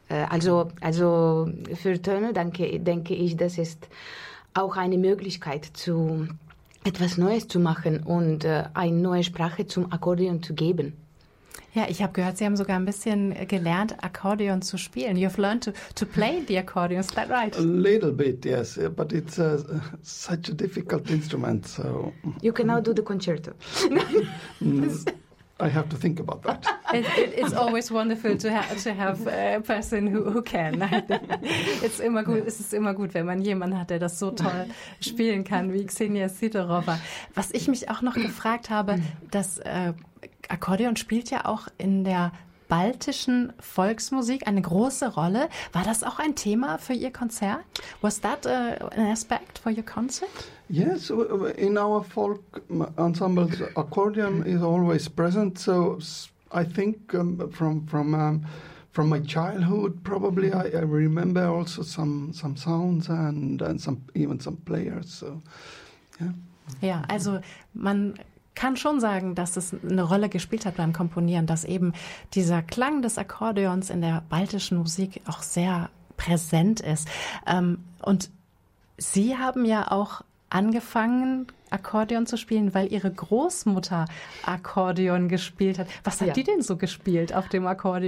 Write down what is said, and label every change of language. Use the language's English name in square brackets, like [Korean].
[German] Also für Töne denke ich, das ist auch eine Möglichkeit, zu etwas Neues zu machen und eine neue Sprache zum Akkordeon zu geben. Ja, ich habe gehört, Sie haben sogar ein bisschen gelernt, Akkordeon zu spielen. [English] You've learned to play the accordion, is that A right? little bit, yes, but it's such a difficult instrument, so You cannot do the concerto. I have to think about that. It's always wonderful to have a person who can. [German] Es ist immer gut, wenn man jemanden hat, der das so toll spielen kann, wie Xenia Sidorova. Was ich mich auch noch gefragt habe, das Akkordeon spielt ja auch in der baltischen Volksmusik eine große Rolle. War das auch ein Thema für Ihr Konzert? [English] Was that an aspect for your concert? Yes, in our folk ensembles, accordion is always present. So I think from my childhood, probably I remember also some sounds and even some players. So, yeah. [German] Ja, also man kann schon sagen, dass es eine Rolle gespielt hat beim Komponieren, dass eben dieser Klang des Akkordeons in der baltischen Musik auch sehr präsent ist. Und Sie haben ja auch angefangen, Akkordeon zu spielen, weil ihre Großmutter Akkordeon gespielt hat. Was hat die denn so gespielt auf dem Akkordeon?